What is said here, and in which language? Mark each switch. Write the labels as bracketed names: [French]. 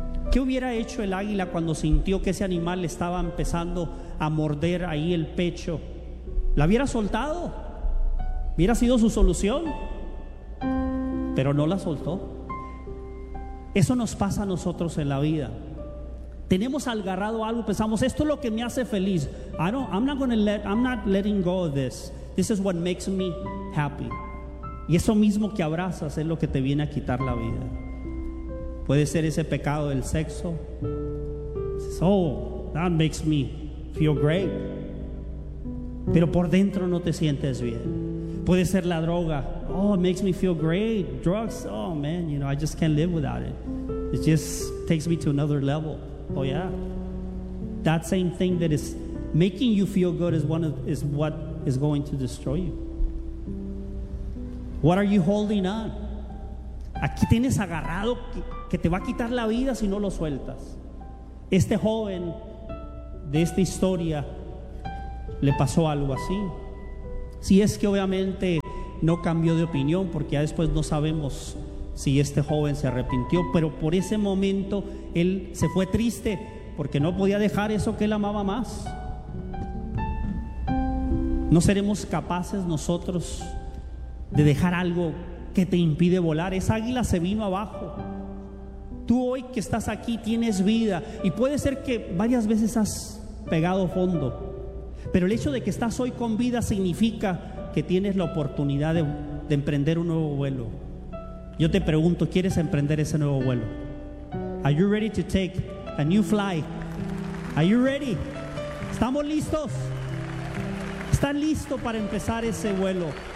[Spanish] ¿Qué hubiera hecho el águila cuando sintió que ese animal estaba empezando a morder ahí el pecho? ¿La hubiera soltado? ¿Hubiera sido su solución? Pero no la soltó. Eso nos pasa a nosotros en la vida. Tenemos agarrado algo, pensamos, esto es lo que me hace feliz. [English] I'm not letting go of this. This is what makes me happy. [Spanish] Y eso mismo que abrazas es lo que te viene a quitar la vida. Puede ser ese pecado del sexo. [English] Oh, that makes me feel great. [Spanish] Pero por dentro no te sientes bien. Puede ser la droga. [English] Oh, it makes me feel great. Drugs, oh man, you know, I just can't live without it. It just takes me to another level. Oh yeah. That same thing that is making you feel good is what is going to destroy you. What are you holding on? [Spanish] Aquí tienes agarrado que te va a quitar la vida si no lo sueltas. Este joven de esta historia le pasó algo así. Si es que obviamente no cambió de opinión, porque ya después no sabemos si este joven se arrepintió, pero por ese momento él se fue triste porque no podía dejar eso que él amaba más. ¿No seremos capaces nosotros de dejar algo que te impide volar? Esa águila se vino abajo. Tú hoy que estás aquí tienes vida, y puede ser que varias veces has pegado fondo, pero el hecho de que estás hoy con vida significa que tienes la oportunidad de emprender un nuevo vuelo. Yo te pregunto, ¿quieres emprender ese nuevo vuelo? [English] Are you ready to take a new flight? Are you ready? [Spanish] ¿Estamos listos? ¿Estás listo para empezar ese vuelo?